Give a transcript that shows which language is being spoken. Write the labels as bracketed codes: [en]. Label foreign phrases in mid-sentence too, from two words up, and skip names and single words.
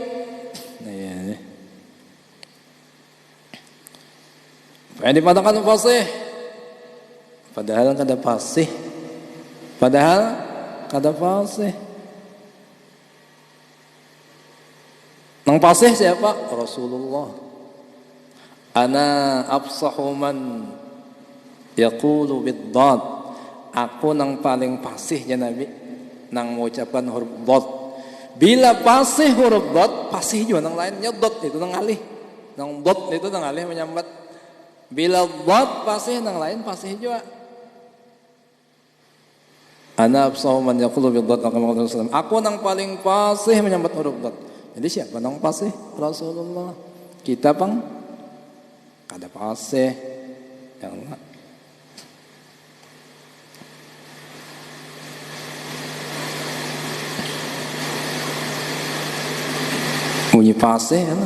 [bjn] Supaya dipatahkan fasih. Padahal kada fasih. Nang fasih siapa? Rasulullah. [ar] أنا أفصح من يقول بالضاد. [bjn] Aku nang paling fasih ya Nabi nang mengucapkan huruf dad. Bila fasih huruf dad, fasih juga nang lainnya dad itu nang alih. Nang dad itu nang alih menyambat. Bila dad fasih nang lain fasih juga. [ar] أنا أفصح من يقول بالضاد. [bjn] Aku nang paling fasih menyambat huruf dad. Jadi siapa nang fasih? Rasulullah. Kita pang kada fasih. [ar] يا الله. [bjn] Bunyi fasih ya.